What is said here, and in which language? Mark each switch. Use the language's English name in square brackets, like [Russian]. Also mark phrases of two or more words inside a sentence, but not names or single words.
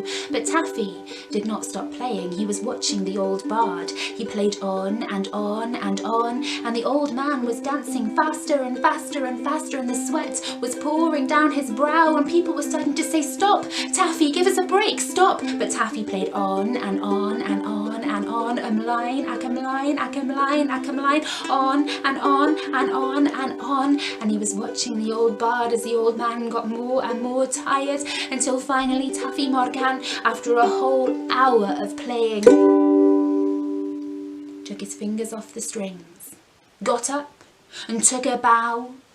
[English] But Taffy did not stop playing. He was watching the old bard. He played on and on and on, and the old man was dancing faster and faster and faster, and the sweat was pouring down his brow, and people were starting to say, "Stop, Taffy, give us a break, stop." But Taffy played on and on and on and on, [Welsh] ymlaen ac ymlaen ac ymlaen ac ymlaen, [English] on and on and on and on. And he was watching the old bard as the old man got more and more tired, until finally Taffy Morgan, after a whole hour of playing, took his fingers off the strings, got up and took a bow.